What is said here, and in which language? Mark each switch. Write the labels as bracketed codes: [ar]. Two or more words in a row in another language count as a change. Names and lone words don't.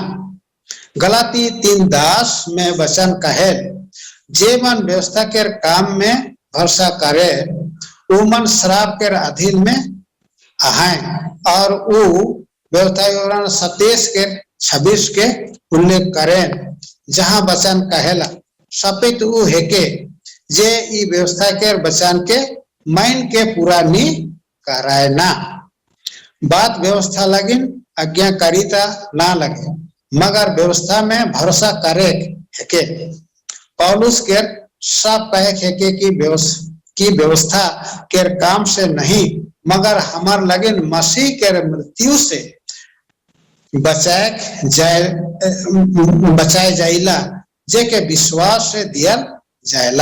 [sck] गलाती 3:10 में वचन कहे जे मन व्यवस्था के काम में भरोसा करे वो मन श्राप के अधीन में आए और वो व्यवस्था विवरण 27 के 26 के उल्लेख करें, जहां वचन कहेला सपित उ हेके जे ई व्यवस्था के वचन के माइन के पूरा नी कराए ना। बात व्यवस्था लगिन आज्ञाकारिता ना लगे, मगर व्यवस्था में भरोसा करे हेके। पौलुस के सब कहे हेके की व्यवस्था के काम से नहीं, मगर हमार लगिन मसीह के मृत्यु से बचाए जाइला, जे के विश्वास से दिया जाएला।